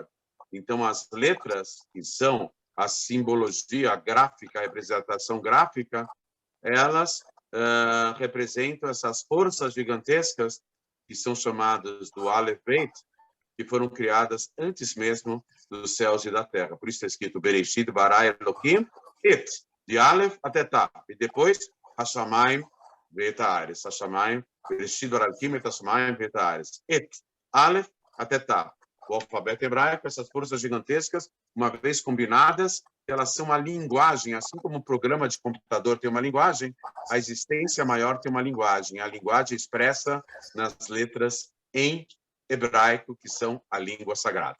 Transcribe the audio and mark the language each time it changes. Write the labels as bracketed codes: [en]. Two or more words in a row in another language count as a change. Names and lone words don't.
[pt] Então, as letras, que são a simbologia gráfica, a representação gráfica, elas representam essas forças gigantescas que são chamadas do Aleph Beit, que foram criadas antes mesmo dos céus e da terra. Por isso está escrito [he] בראשית ברא אלהים את, [pt] de Aleph até Taf. E depois, [he] השמים ואת הארץ. השמים בראשית ברא אלהים את השמים ואת הארץ. [pt] Et, Aleph até Taf. o alfabeto hebraico, essas forças gigantescas, uma vez combinadas, elas são uma linguagem, assim como um programa de computador tem uma linguagem, a existência maior tem uma linguagem, a linguagem expressa nas letras em hebraico, que são a língua sagrada.